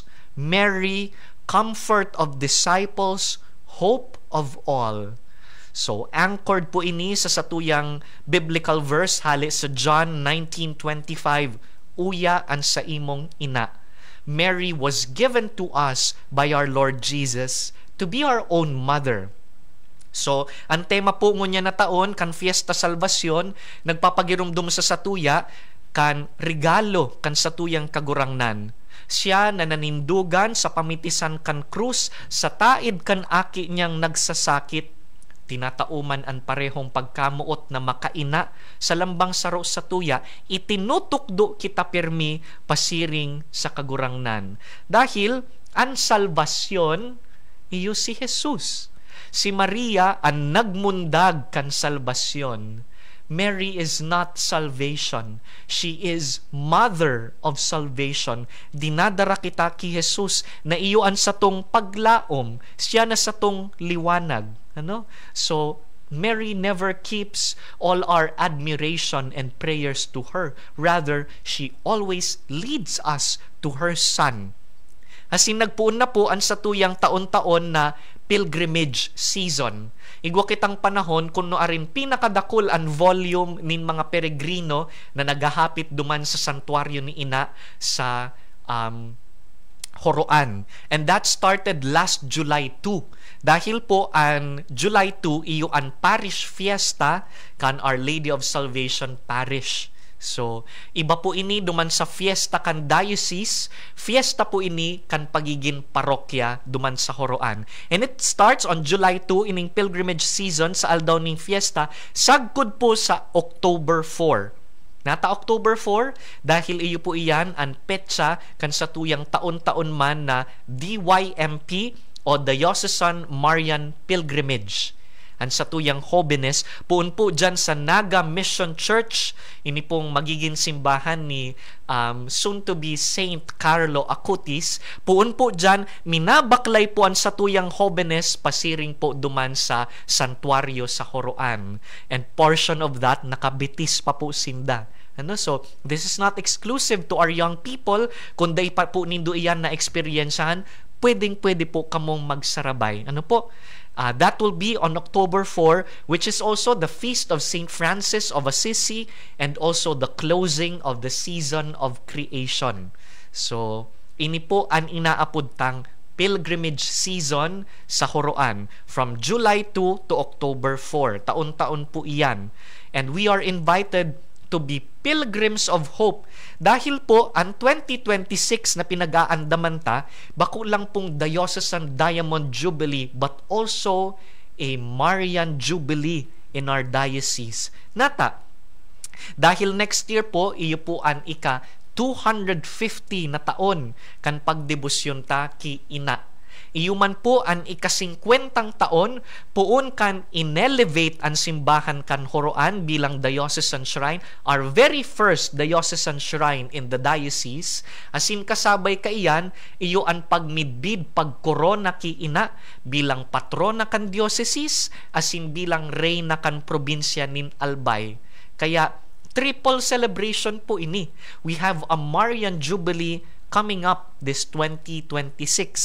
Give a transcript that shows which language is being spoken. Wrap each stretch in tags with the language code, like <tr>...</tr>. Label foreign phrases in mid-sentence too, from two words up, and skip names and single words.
<en>Mary, comfort of disciples, hope of all.</en> <bik>So, anchored po ini sa satuyang</bik> <en>biblical verse</en> <bik>hali sa John 19:25, uya ang sa imong ina.</bik> <en>Mary was given to us by our Lord Jesus to be our own mother.</en> <bik>So, ang tema po ngunya na taon, kan Fiesta Salvacion, nagpapagirumdum sa satuya, kan regalo, kan satuyang kagurangnan. Siya na nanindugan sa pamitisan kan krus, sa taid kan aki niyang nagsasakit, tinatauman ang parehong pagkamuot na makaina sa lambang saro sa tuya, itinutukdo kita pirmi pasiring sa kagurangnan. Dahil ang salvasyon, iyo si Jesus. Si Maria ang nagmundag kan salvasyon.</bik> <en>Mary is not salvation. She is mother of salvation.</en> <bik>Dinadara kita ki Jesus na iyoan sa tong paglaom. Siya na sa tong liwanag. Ano?</bik> <en>So, Mary never keeps all our admiration and prayers to her. Rather, she always leads us to her Son.</en> <bik>Asin nagpuon na po ang satuyang taon-taon na</bik> <en>pilgrimage season.</en> <bik>Igwa kitang panahon kung noarin pinakadakul ang volume nin mga peregrino na nagahapit duman sa santuaryo ni Ina sa Horoan.</bik> <en>And that started last July 2.</en> <bik>Dahil po ang July 2 iyo ang parish fiesta kan Our Lady of Salvation Parish. So, iba po ini duman sa fiesta kan diocese, fiesta po ini kan pagiging parokya duman sa Horoan.</bik> <en>And it starts on July 2</en> <bik>ining</bik> <en>pilgrimage season</en> <bik>sa aldaw ning fiesta, sagkod po sa October 4. Nata October 4 dahil iyo po iyan ang petsa kan sa tuyang taon-taon man na DYMP o Diocesan Marian Pilgrimage. Ang satuyang Jóvenes, puun po dyan sa Naga Mission Church, ini pong magiging simbahan ni</bik> <en>soon to be</en> <bik>Saint Carlo Acutis. Puun po dyan, minabaklay po ang satuyang Jóvenes, pasiring po duman sa santuario sa Horoan.</bik> <en>And portion of that,</en> <bik>nakabitis pa po sinda. Ano?</bik> <en>So, this is not exclusive to our young people.</en> <bik>Kung day pa po nindo iyan na eksperyensahan, pwede po kamong magsarabay. Ano po?</bik> <en>That will be on October 4, which is also the feast of Saint Francis of Assisi and also the closing of the season of creation.</en> <bik>So, ini po ang inaapuntang</bik> <en>pilgrimage season</en> <bik>sa Horoan</bik> <en>from July 2 to October 4.</en> <bik>Taon-taon po iyan.</bik> <en>And we are invited to be pilgrims of hope.</en> <bik>Dahil po, ang 2026 na pinag-aandaman ta, bako lang pong Diocesan Diamond Jubilee,</bik> <en>but also a Marian Jubilee in our diocese.</en> <bik>Nata, dahil next year po, iyo po ang 250 na taon kan pagdebosyon ta ki ina. Iyuman po ang 50 taon puon kan inelevate ang simbahan kan Horoan bilang diocesan shrine,</bik> <en>our very first diocesan shrine in the diocese.</en> <bik>Asin kasabay kaiyan, iyo ang pagmidbid pagkorona ki ina bilang patrona kan diocese, asin bilang reyna kan probinsya nin Albay. Kaya</bik> <en>triple celebration</en> <bik>po ini.</bik> <en>We have a Marian Jubilee coming up this 2026.</en>